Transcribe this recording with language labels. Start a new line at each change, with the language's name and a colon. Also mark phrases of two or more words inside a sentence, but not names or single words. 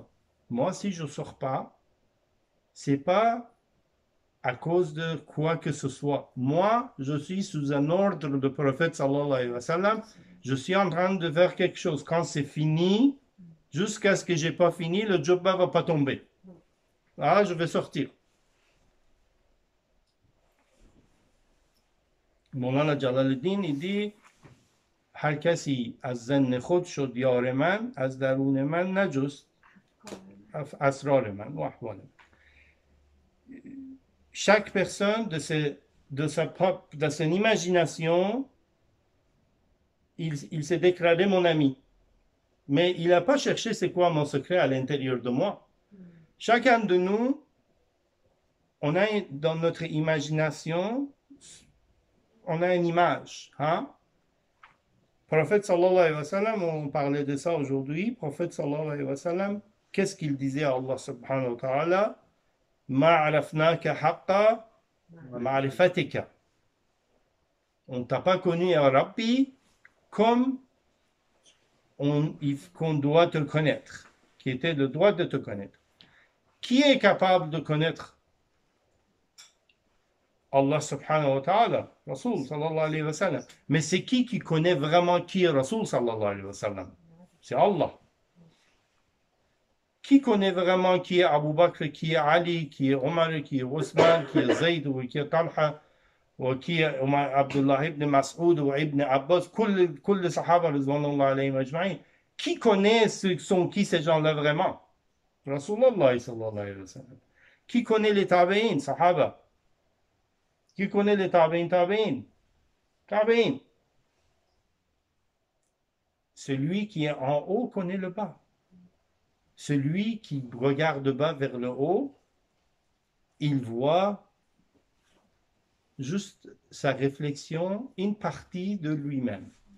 French: Moi, si je ne sors pas, ce n'est pas à cause de quoi que ce soit. Moi, je suis sous un ordre du prophète
Arabic: صلى الله عليه وسلم.
French: Je suis en train de faire quelque chose. Quand c'est fini, jusqu'à ce que je n'ai pas fini, le jobba ne va pas tomber. Ah, je vais sortir.
Persian: مولانا جلال الدین
French: il dit
Persian: هر کسی از ظن خود شد یار من از درون من نجست اسرار من و احوال من.
French: Chaque personne de son imagination, il s'est déclaré mon ami. Mais il n'a pas cherché c'est quoi mon secret à l'intérieur de moi. Chacun de nous, on a dans notre imagination, on a une image. Hein? Prophète
Arabic: صلى الله عليه وسلم,
French: on parlait de ça aujourd'hui. Prophète
Arabic: صلى الله عليه وسلم,
French: qu'est-ce qu'il disait à
Arabic: الله سبحانه وتعالى? ما عرفناك حق معرفتك.
French: On ne t'a pas connu à Rabbi comme qu'on doit te connaître, qui était le droit de te connaître. Qui est capable de connaître
Arabic: الله سبحانه وتعالى، رسول صلى الله عليه وسلم.
French: Mais c'est qui connaît vraiment qui est
Arabic: رسول صلى الله عليه وسلم?
French: C'est Allah. Qui connaît vraiment qui est Abu Bakr, qui est Ali, qui est Omar, qui est Ousmane, qui est Zayd, ou qui est Talha, ou qui est Abdullah ibn Mas'ud, ou ibn Abbas, tous les sahaba,
Arabic: رضوان الله عليهم أجمعين.
French: Qui connaît qui ces gens-là vraiment?
Arabic: رسول الله صلى الله عليه وسلم.
French: Qui connaît les tabi'in, sahaba? Qui connaît les tabi'in? Celui qui est en haut connaît le bas. celui qui regarde bas vers le haut, il voit juste sa réflexion, une partie de lui-même.